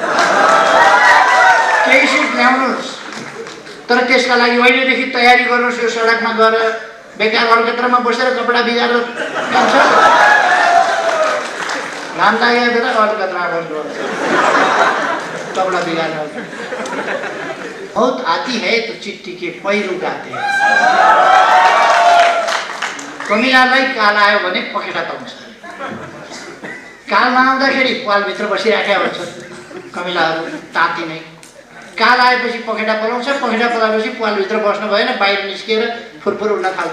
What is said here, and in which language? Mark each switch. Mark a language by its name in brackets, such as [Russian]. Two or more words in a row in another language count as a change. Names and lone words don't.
[Nepali] केही सिट ल्याउनुहोस्, तर त्यसका लागि अहिलेदेखि तयारी गर्नुहोस्। यो सडकमा गएर बेकार अलकत्रामा बसेर कपडा भिजाएर जान्छ, घाम लागेको बेला अलकत्रमा बस्नुपर्छ, कपडा भिगार्नु। [Hindi] बहुत आती है तो चिट्ठी के पहिरो गाते हैं। [Nepali] कमिलालाई काल आयो भने पखेटा पाउँछ। काल नआउँदाखेरि पालभित्र बसिराखेका हुन्छन् कमिलाहरू ताती नै। काल आएपछि पखेटा पलाउँछ, पखेटा पलाएपछि पालभित्र बस्नु भएन, बाहिर निस्किएर फुरफुर उड्न थाल्छ।